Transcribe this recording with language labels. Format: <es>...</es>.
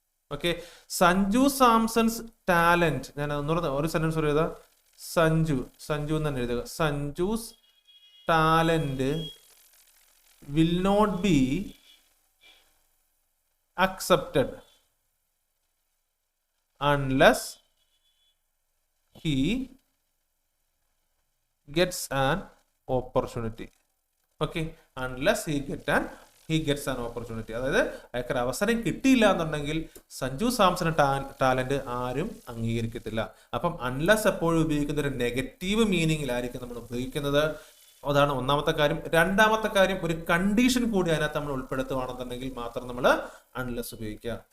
<ml>Okay, Sanju സാംസൺസ് talent, ഞാൻ ഒന്നുകൂടെ ഒരു സെന്റൻസ് എഴുതാം, സഞ്ജു എന്ന് തന്നെ എഴുതുക, Sanju's talent</ml> <en>will not be accepted unless he gets an opportunity. Okay, unless he gets an opportunity.</en> <ml>അതായത് അയാൾക്ക് അവസരം കിട്ടിയില്ല എന്നുണ്ടെങ്കിൽ സഞ്ജു സാംസൺ ടാലന്റ് ആരും അംഗീകരിക്കത്തില്ല. അപ്പം അൺലെസ് എപ്പോഴും ഉപയോഗിക്കുന്ന ഒരു നെഗറ്റീവ് മീനിങ്ങിലായിരിക്കും നമ്മൾ ഉപയോഗിക്കുന്നത്. അതാണ് ഒന്നാമത്തെ കാര്യം. രണ്ടാമത്തെ കാര്യം, ഒരു കണ്ടീഷൻ കൂടി അതിനകത്ത് നമ്മൾ ഉൾപ്പെടുത്തുകയാണെന്നുണ്ടെങ്കിൽ മാത്രം നമ്മൾ അൺലെസ് ഉപയോഗിക്കുക.</ml>